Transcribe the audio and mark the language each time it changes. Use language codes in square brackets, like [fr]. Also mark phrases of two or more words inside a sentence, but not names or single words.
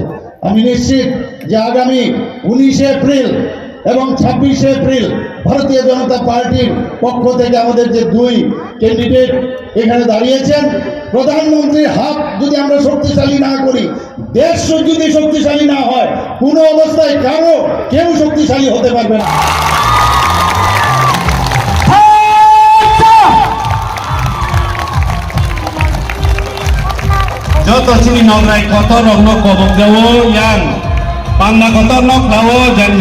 [bn] আমি নিশ্চিত যে আগামী 19 এপ্রিল এবং 26 এপ্রিল ভারতীয় জনতা পার্টির পক্ষ থেকে আমাদের যে দুই ক্যান্ডিডেট এখানে দাঁড়িয়েছেন, প্রধানমন্ত্রীর হাত যদি আমরা শক্তিশালী না করি, দেশ যদি শক্তিশালী না হয়, কোনো অবস্থায় কেউ শক্তিশালী হতে পারবে না। [trp] Joto sini nongrai kotor rong nok kobok jawo yang panda kotor nok dawo dan